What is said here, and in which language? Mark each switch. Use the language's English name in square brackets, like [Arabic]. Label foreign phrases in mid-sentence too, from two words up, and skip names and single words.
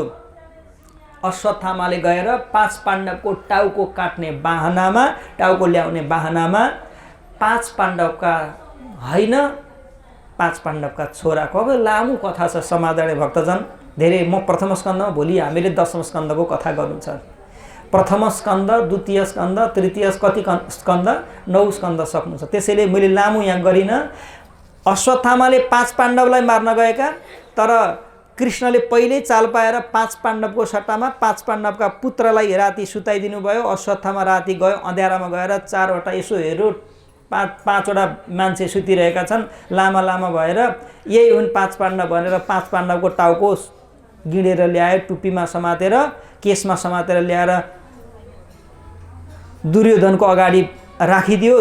[Nepali] अश्वत्थामाले गएर 5 पाण्डवको टाउको काट्ने बाहनामा, टाउको ल्याउने बाहनामा 5 पाण्डवका होइन 5 पाण्डवका छोराको, अब लामो कथा छ समादरणीय भक्तजन, धेरै। म प्रथम स्कन्दमा, भोलि हामीले 10औं स्कन्दको कथा गर्नु छ। प्रथम स्कन्द, द्वितीय स्कन्द, तृतीय कति स्कन्द, 9 स्कन्द सक्नुहुन्छ। त्यसैले मैले लामो यहाँ गरिनँ। अश्वत्थामाले 5 पाण्डवलाई मार्न गएका, तर कृष्णले पहिल्यै चाल पाएर 5 पाण्डवको सट्टामा 5 पाण्डवका पुत्रलाई राति सुताइदिनु भयो। अश्वत्थामा राति गयो, अँध्यारामा गएर 4वटा, यसो हेर्यो 5वटा मान्छे सुतिरहेका छन् लामा भएर, यही हुन् 5 पाण्डव भनेर 5 पाण्डवको टाउको गिडेर ल्यायो, टुप्पीमा समातेर, केसमा समातेर ल्याएर दुर्योधनको अगाडि राखिदियो।